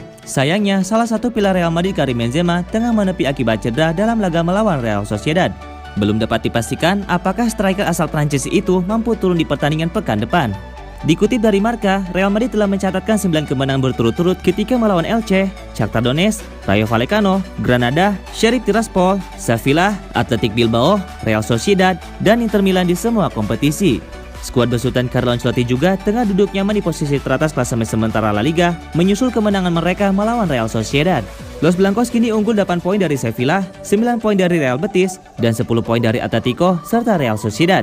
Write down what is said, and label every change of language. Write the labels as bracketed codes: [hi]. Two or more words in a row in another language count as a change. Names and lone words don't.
[id] Sayangnya, salah satu pilar Real Madrid Karim Benzema tengah menepi akibat cedera dalam laga melawan Real Sociedad. Belum dapat dipastikan apakah striker asal Prancis itu mampu turun di pertandingan pekan depan. Dikutip dari Marca, Real Madrid telah mencatatkan 9 kemenangan berturut-turut ketika melawan Elche, Shakhtar Donetsk, Rayo Vallecano, Granada, Sheriff Tiraspol, Sevilla, Athletic Bilbao, Real Sociedad, dan Inter Milan di semua kompetisi. Skuad besutan Carlo Ancelotti juga tengah duduk nyaman di posisi teratas klasemen sementara La Liga, menyusul kemenangan mereka melawan Real Sociedad. Los Blancos kini unggul 8 poin dari Sevilla, 9 poin dari Real Betis, dan 10 poin dari Atletico serta Real Sociedad.